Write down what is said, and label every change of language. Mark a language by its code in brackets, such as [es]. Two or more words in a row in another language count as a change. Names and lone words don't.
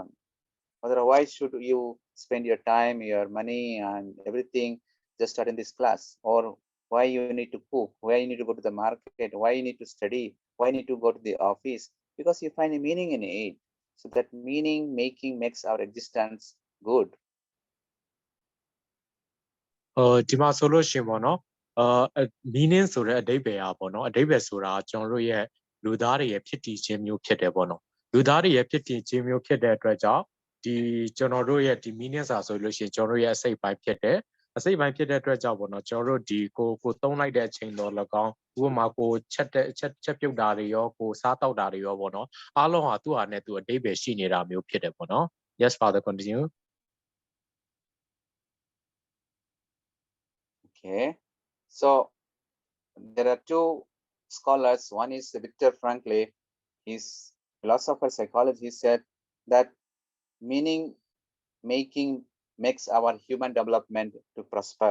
[en] Otherwise, should you spend your time, your money, and everything just studying this class? Or why you need to cook? Why you need to go to the market? Why you need to study? Why you need to go to the office? Because you find a meaning in it. So that meaning making makes our existence good. [my] ဒီမှာဆိုလို့ရှိရင်ပေါ့နော် meaning ဆိုတဲ့အဓိပ္ပာယ်อ่ะပေါ့နော်အဓိပ္ပာယ်ဆိုတာကျွန်တော်တို့ရဲ့လူသားတွေရဲ့ဖြစ်တည်ခြင်းမျိုးဖြစ်တယ်ပေါ့နော်လူသားတွေရဲ့ဖြစ်တည်ခြင်းမျိုးဖြစ်တဲ့အတွက်ကြောင့်ဒီကျွန်တော်တို့ရဲ့ဒီ meaning စာဆိုလို့ရှိရင်ကျွန်တော်တို့ရဲ့အစိတ်ပိုင်းဖြစ်တယ်အစိတ်ပိုင်းဖြစ်တဲ့အတွက်ကြောင့်ပေါ့နော်ကျွန်တော်တို့ဒီကိုသုံးလိုက်တဲ့အချိန်တော်၎င်းဥပမာကိုချက်ပြုတ်တာတွေရောကိုစားတောက်တာတွေရောပေါ့နော်အားလုံးဟာသူ့ဟာနဲ့သူအဓိပ္ပာယ်ရှိနေတာမျိုးဖြစ်တယ်ပေါ့နော် [en] Yes father continue Okay, so there are two scholars. One is Viktor Frankl. He's philosopher psychologist. He said that meaning making makes our human development to prosper.